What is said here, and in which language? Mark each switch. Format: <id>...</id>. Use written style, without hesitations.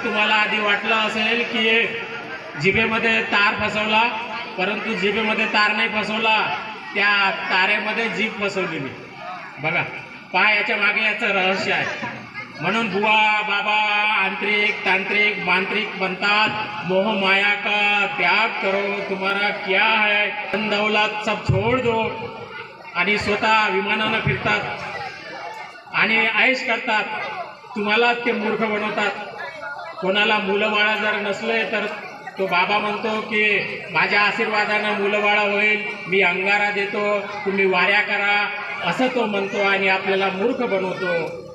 <mr>तुम्हाला आधी वाटलं असेल की जिभेमध्ये तार फसवला, परंतु जिभेमध्ये तार नाही फसवला, त्या तारेमध्ये जीभ फसवली मी. बघा पहा, याच्या मागे याचं रहस्य आहे. म्हणून बुवा बाबा आंतरिक तांत्रिक मांत्रिक बनतात.</mr> <hi>मोह माया का त्याग करो, तुम्हारा क्या है, धन दौलत सब छोड़ दो.</hi> <mr>आणि स्वतः विमानानं फिरतात आणि ऐश करतात. तुम्हाला ते मूर्ख बनवतात. कोणाला मुलं बाळा जर नसले तर तो बाबा म्हणतो की माझ्या आशीर्वादानं मुलं बाळा होईल, मी अंगारा देतो, तुम्ही वाऱ्या करा, असं तो म्हणतो आणि आपल्याला मूर्ख बनवतो.</mr>